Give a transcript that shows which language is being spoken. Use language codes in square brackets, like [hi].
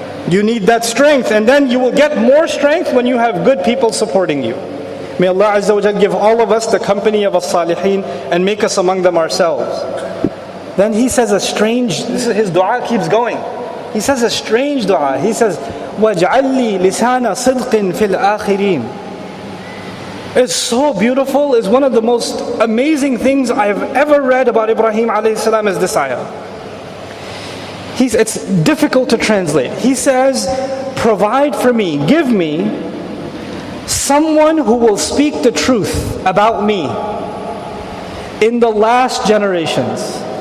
[en] You need that strength. And then you will get more strength when you have good people supporting you. May Allah Azza wa Jal give all of us the company of as-salihin and make us among them ourselves. Then he says his dua keeps going. He says a strange dua. He says, [ar] وَاجْعَلْ لِي لِسَانَ صِدْقٍ فِي الْآخِرِينَ. [en] It's so beautiful. It's one of the most amazing things I've ever read about Ibrahim alayhi salam is this ayah. It's difficult to translate. He says, provide for me, give me someone who will speak the truth about me in the last generations.